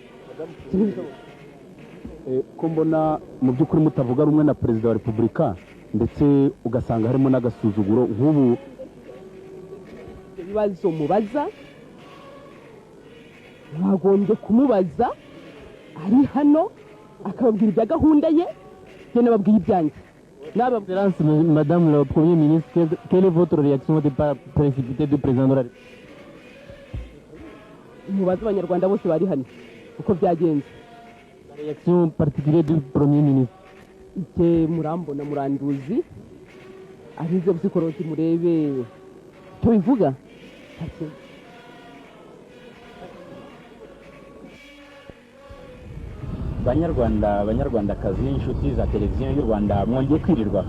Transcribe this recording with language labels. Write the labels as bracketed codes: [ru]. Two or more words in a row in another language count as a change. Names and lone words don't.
[rw] ko mbona mu by'ukuri mutavuga rumwe na perezida wa repubulika, ndetse ugasanga harimo n'agasuzuguro nk'ubu. ibibazo mubaza mwagombye kumubaza ari hano akababwira ibya gahunda ye, njye nababwiye ibyanjye. [fr] Madame le Premier ministre, quelle est votre réaction au départ précipité du président de la République? [rw] mubaze abanyarwanda bose bari hano uko byagenze. [fr] La réaction particulière du Premier ministre? [rw] icye murambona muranduzi abize psychology murebe icyo bivuga. banyarwandakazi, inshuti za televiziyo y'u Rwanda, mwongeye kwirirwa.